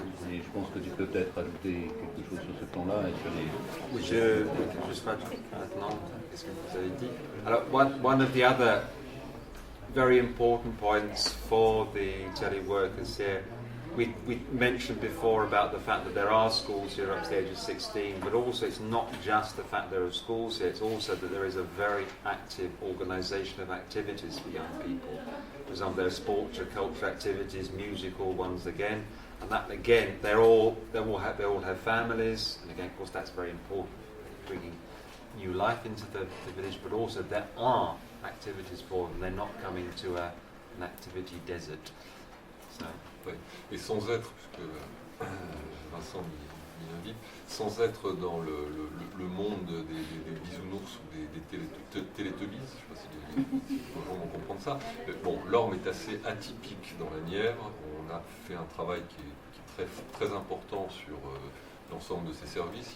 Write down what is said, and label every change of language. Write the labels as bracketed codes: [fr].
[fr] Et je pense que tu peux peut-être ajouter quelque chose sur ce plan-là. Oui, je juste maintenant, qu'est-ce que vous avez dit? [en] Alors, one of the other very important points for the teleworkers here, we mentioned before about the fact that there are schools here up to the age of 16, but also it's not just the fact there are schools here, it's also that there is a very active organisation of activities for young people. For example, there are sports or cultural activities, musical ones again, and that again, they all have families, and again, of course, that's very important, bringing new life into the village, but also there are activities for them. They're not coming to an activity desert. So. [fr] Oui. Et sans être, puisque Vincent m'y invite, sans être dans le monde des bisounours ou des télétubbies, je ne sais pas si les gens vont comprendre ça. Bon, Lormes est assez atypique dans la Nièvre. On a fait un travail qui est très, très important sur l'ensemble de ces services.